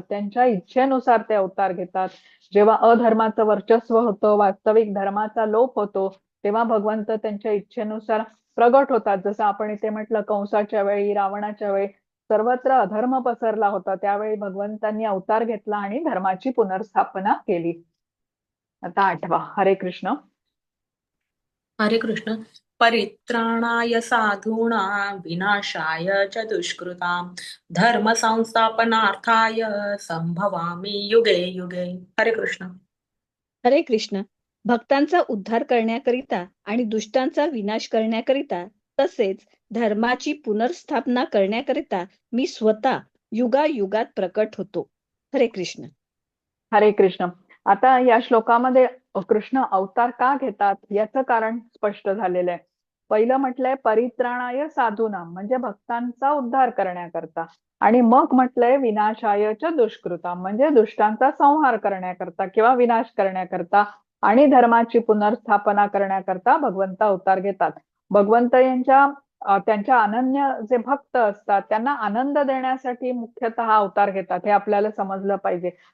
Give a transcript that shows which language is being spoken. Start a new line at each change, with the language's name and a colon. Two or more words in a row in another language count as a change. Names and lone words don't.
Marathi: त्यांच्या इच्छेनुसार ते अवतार घेतात. जेव्हा अधर्माचं वर्चस्व होतं, वास्तविक धर्माचा लोप होतो, तेव्हा भगवंत त्यांच्या इच्छेनुसार प्रगट होतात. जसं आपण इथे म्हटलं, कंसाच्या वेळी, रावणाच्या वेळी सर्वत्र अधर्म पसरला होता. त्यावेळी भगवंतांनी अवतार घेतला आणि धर्माची पुनर्स्थापना केली. आता 8वा. हरे कृष्ण. हरे कृष्ण.
Sanskrit: परित्राणाय साधूनां विनाशाय च दुष्कृतां धर्म संस्थापनार्थाय संभवामि युगे युगे.
Marathi: हरे कृष्ण. हरे कृष्ण. भक्तांचा उद्धार करण्याकरिता आणि दुष्टांचा विनाश करण्याकरिता तसेच धर्माची पुनर्स्थापना करण्याकरिता मी स्वतः युगायुगात प्रकट होतो. हरे कृष्ण. हरे कृष्ण. आता या श्लोकामध्ये कृष्ण अवतार का घेतात याचं कारण स्पष्ट झालेलं आहे. पहिलं म्हटलंय
Sanskrit: परित्राणाय साधूनां,
Marathi: म्हणजे भक्तांचा उद्धार करण्याकरता, आणि मग म्हटलंय
Sanskrit: विनाशाय च दुष्कृतां,
Marathi: म्हणजे दुष्टांचा संहार करण्याकरता किंवा विनाश करण्याकरता आणि धर्माची पुनर्स्थापना करण्याकरता भगवंत अवतार घेतात. भगवंत त्यांच्या अनन्य जे भक्त असतात त्यांना आनंद देण्यासाठी मुख्यतः अवतार घेतात, हे आपल्याला समजलं पाहिजे.